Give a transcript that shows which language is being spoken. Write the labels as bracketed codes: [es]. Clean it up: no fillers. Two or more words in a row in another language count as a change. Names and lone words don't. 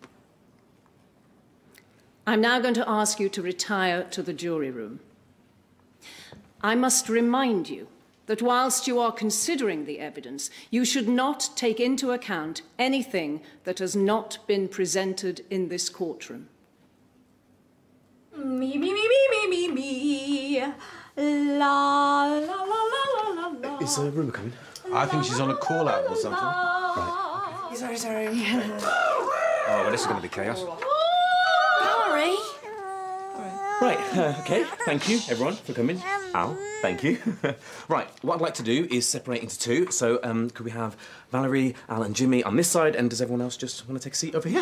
[en] I'm now going to ask you to retire to the jury room. I must remind you that whilst you are considering the evidence, you should not take into account anything that has not been presented in this courtroom. Me, me, me, me, me, me, me. La, la, la, la, la, la. Is Ruba coming? I think she's on a call out or something. Right. Sorry, sorry. Oh, well, this is going to be chaos. Sorry. Right, OK, thank you, everyone, for coming. Al, thank you. Right, what I'd like to do is separate into two. So, could we have Valerie, Al and Jimmy on this side, and does everyone else just want to take a seat over here?